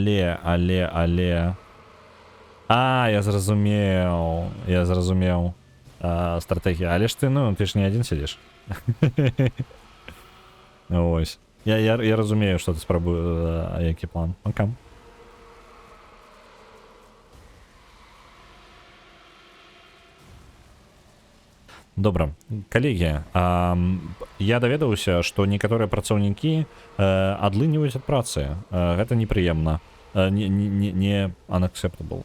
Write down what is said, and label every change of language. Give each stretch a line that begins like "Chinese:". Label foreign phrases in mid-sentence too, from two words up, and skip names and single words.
Belarusian: Але... Я зразумеў.
Ukrainian: стратегія. Але ж ти ж не один сидиш. Ось. Я розумію, що ти спробуєш, який план. Окей.
Belarusian: Добра, калегі, я даведаўся, што некаторыя працаўнікі адлыніваюць ад працы. Гэта непрыемна. Не unacceptable.